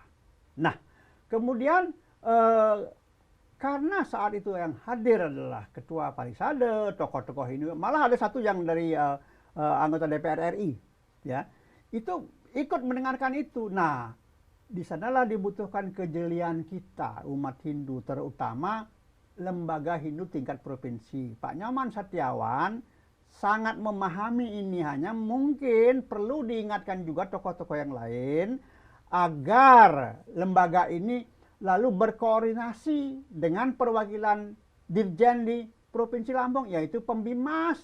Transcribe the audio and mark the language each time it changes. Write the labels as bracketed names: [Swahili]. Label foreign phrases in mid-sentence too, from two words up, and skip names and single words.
[Indonesian] Nah, kemudian karena saat itu yang hadir adalah Ketua Parisade, tokoh-tokoh Hindu, malah ada satu yang dari anggota DPR RI, ya, itu ikut mendengarkan itu. Nah, di sanalah dibutuhkan kejelian kita umat Hindu, terutama lembaga Hindu tingkat provinsi. Pak Nyoman Setiawan sangat memahami ini, hanya mungkin perlu diingatkan juga tokoh-tokoh yang lain agar lembaga ini lalu berkoordinasi dengan perwakilan Dirjen di Provinsi Lampung, yaitu Pembimas.